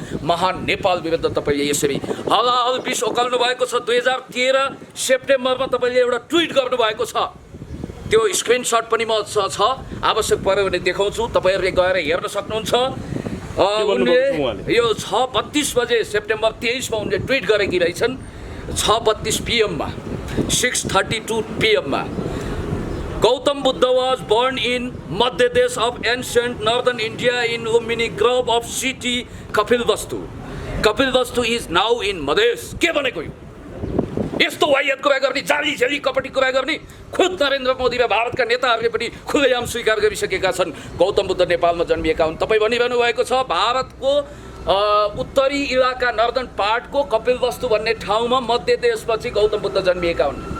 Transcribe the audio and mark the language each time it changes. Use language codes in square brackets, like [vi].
[ne] महान नेपाल विरुद्ध तपाईँले यसरी हलाहल विष ओकाल्नु भएको छ। 2013 सेप्टेम्बरमा तपाईँले एउटा ट्विट गर्नुभएको छ, त्यो स्क्रिनसट पनि मसँग छ, आवश्यक पर्यो भने देखाउँछु, तपाईँहरूले गएर हेर्न सक्नुहुन्छ। उनले यो 6:32 बजे सेप्टेम्बर 23 मा उनले ट्विट गरेकी रहेछन्। [en] 6:32 PM मा 6:32 PM मा Gautam Buddha was born in Madhya Desh of ancient northern India in Lumbini Grove of city Kapilvastu. Kapilvastu is now in Madhesh. [ne] के भनेको यो? यस्तो वाहियात कुरा गर्ने, जाली झेली कपटी कुरा गर्ने खुद नरेन्द्र मोदी र भारतका नेताहरूले पनि खुलेआम स्वीकार गरिसकेका छन्। गौतम बुद्ध नेपालमा जन्मिएका हुन्। तपाईँ भनिरहनु भएको छ भारतको उत्तरी इलाका नर्दन पार्टको कपिलवस्तु भन्ने ठाउँमा मध्य देशपछि गौतम बुद्ध जन्मिएका हुन्।